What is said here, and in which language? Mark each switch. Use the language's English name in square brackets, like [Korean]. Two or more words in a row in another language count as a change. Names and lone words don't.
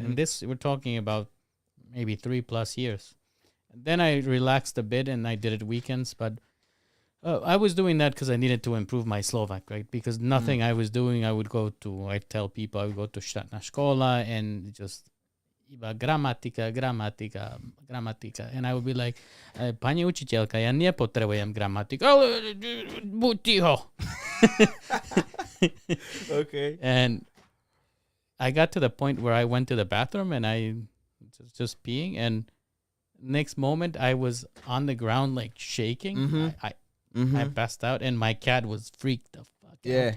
[English] And this, we're talking about maybe 3+ years. And then I relaxed a bit and I did it weekends. But I was doing that because I needed to improve my Slovak, right? Because nothing I was doing, I tell people I would go to Štátna škola and just, [Slovak] iba gramatika. [English] And I would be like, [Slovak] pani učiteľka, ja nepotrebujem gramatiku. Ale buď ticho. [English] Okay. And I got to the point where I went to the bathroom and I was just peeing, and next moment I was on the ground like shaking. Mhm. I passed out, and my cat was freaked the fuck out.